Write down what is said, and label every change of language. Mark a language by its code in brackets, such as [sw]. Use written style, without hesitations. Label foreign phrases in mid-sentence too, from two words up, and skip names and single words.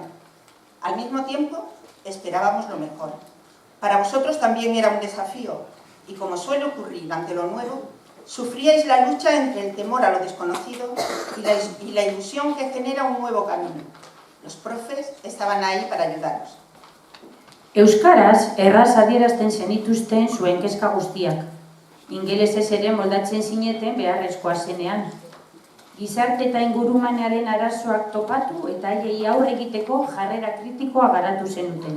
[es] Al mismo tiempo, esperábamos lo mejor. Para vosotros también era un desafío, y como suele ocurrir ante lo nuevo, Sufríais la lucha entre el temor a lo desconocido y la ilusión que genera un nuevo camino. Los profes estaban ahí para ayudaros. [eu] Euskaraz erraz adierazten zenituzten zuen kezka guztiak. Ingelesez ere moldatzen zineten beharrezkoa zenean. Gizarte eta ingurumenaren arazoak topatu eta haiei aurre egiteko jarrera kritikoa garatu zenuten.